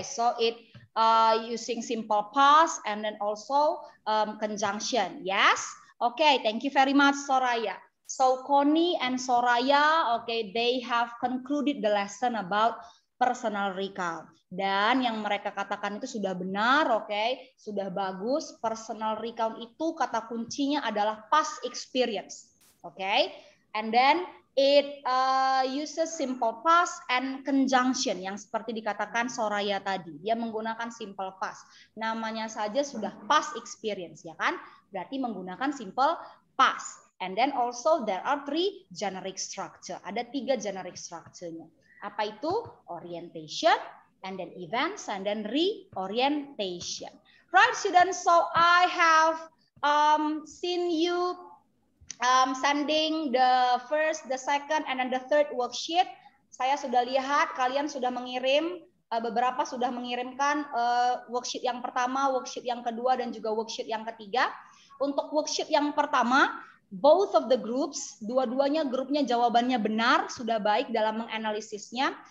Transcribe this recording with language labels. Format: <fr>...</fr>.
<en>So it using simple past and then also conjunction. Yes. Okay. Thank you very much, Soraya. So Connie and Soraya, okay, they have concluded the lesson about personal recount.</en> <id>Dan yang mereka katakan itu sudah benar, okay, sudah bagus. Personal recount itu kata kuncinya adalah past experience, okay.</id> <en>And then it uses simple past and conjunction</en> <id>yang seperti dikatakan Soraya tadi. Dia menggunakan simple past. Namanya saja sudah past experience, ya kan? Berarti menggunakan simple past.</id> <en>And then also there are 3 generic structure.</en> <id>Ada 3 generic structure-nya. Apa itu?</id> <en>Orientation, and then events, and then reorientation. Right, students? So I have seen you sending the first, the second, and then the third worksheet.</en> <id>Saya sudah lihat kalian sudah mengirim, beberapa sudah mengirimkan worksheet yang pertama, worksheet yang kedua, dan juga worksheet yang ketiga. Untuk worksheet yang pertama,</id> <en>both of the groups,</en> <id>dua-duanya grupnya jawabannya benar, sudah baik dalam menganalisisnya.</id>